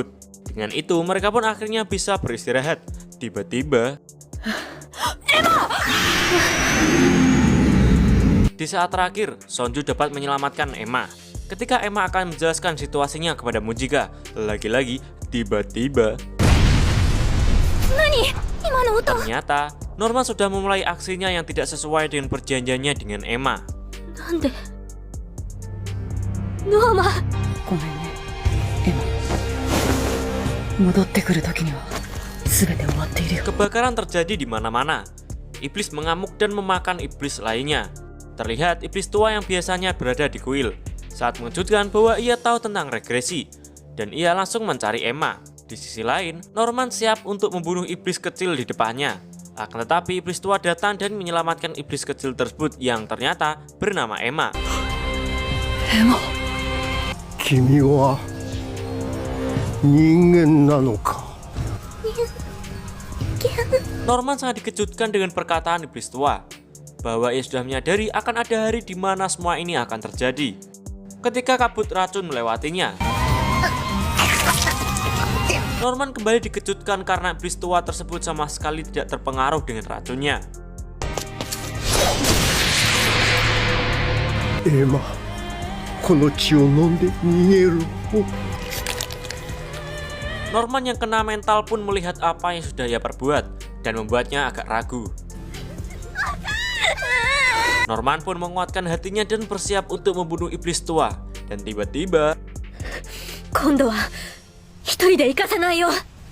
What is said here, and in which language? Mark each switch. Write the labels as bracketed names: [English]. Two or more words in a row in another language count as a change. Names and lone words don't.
[Indonesian] Dengan itu, mereka pun akhirnya bisa beristirahat. Tiba-tiba, di saat terakhir, Sonju dapat menyelamatkan Emma. Ketika Emma akan menjelaskan situasinya kepada Mujika, lagi-lagi tiba-tiba ternyata Norman sudah memulai aksinya yang tidak sesuai dengan perjanjiannya dengan Emma. [Japanese] ごめんねエマ。戻ってくる時には全て終わっているよ。 [Indonesian] Kebakaran terjadi di mana-mana. Iblis mengamuk dan memakan iblis lainnya. Terlihat iblis tua yang biasanya berada di kuil saat mengejutkan bahwa ia tahu tentang regresi, dan ia langsung mencari Emma. Di sisi lain, Norman siap untuk membunuh iblis kecil di depannya. Akan tetapi iblis tua datang dan menyelamatkan iblis kecil tersebut yang ternyata bernama Emma. [Japanese] 君は人間なのか。 [Indonesian] Norman sangat dikejutkan dengan perkataan iblis tua, bahwa ia sudah menyadari akan ada hari di mana semua ini akan terjadi. Ketika kabut racun melewatinya, Norman kembali dikejutkan karena iblis tua tersebut sama sekali tidak terpengaruh dengan racunnya. [Japanese] エマ、この血を飲んで逃げる。 [Indonesian] Norman yang kena mental pun melihat apa yang sudah ia perbuat dan membuatnya agak ragu. Norman pun menguatkan hatinya dan bersiap untuk membunuh iblis tua. Dan tiba-tiba [Japanese] 今度は一人で行かせないよ